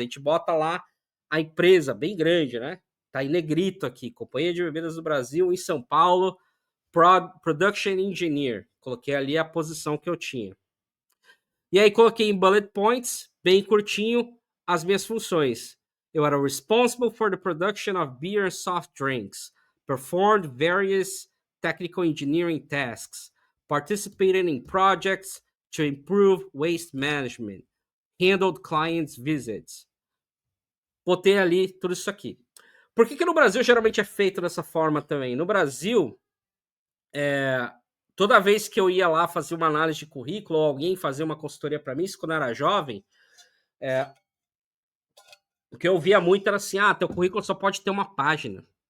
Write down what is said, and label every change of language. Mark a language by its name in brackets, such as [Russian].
[Portuguese] A gente bota lá a empresa bem grande, né? Tá em negrito aqui, Companhia de Bebidas do Brasil em São Paulo, Production Engineer. Coloquei ali a posição que eu tinha. E aí coloquei em bullet points, bem curtinho, as minhas funções. Eu era [English] responsible for the production of beer and soft drinks, performed various technical engineering tasks, participated in projects to improve waste management, handled clients' visits. [Portuguese] Botei ali tudo isso aqui. Por que no Brasil geralmente é feito dessa forma também? No Brasil, toda vez que eu ia lá fazer uma análise de currículo ou alguém fazer uma consultoria para mim, isso quando eu era jovem, o que eu via muito era assim, teu currículo só pode ter uma página.